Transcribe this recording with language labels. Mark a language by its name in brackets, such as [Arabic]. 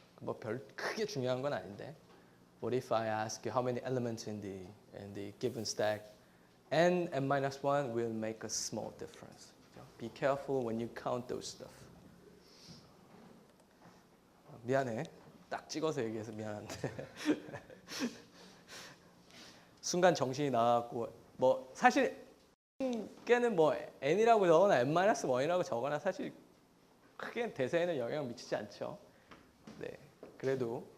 [Korean] 뭐 별 크게 중요한 건 아닌데. [English] What if I ask you how many elements in the given stack? n-1 will make a small difference. Be careful when you count those stuff. [Korean] 미안해. 딱 찍어서 얘기해서 미안한데. 순간 정신이 나갔고 뭐 사실 걔는 뭐 n이라고 적거나 n-1이라고 적거나 사실 크게 대세에는 영향을 미치지 않죠. 네, 그래도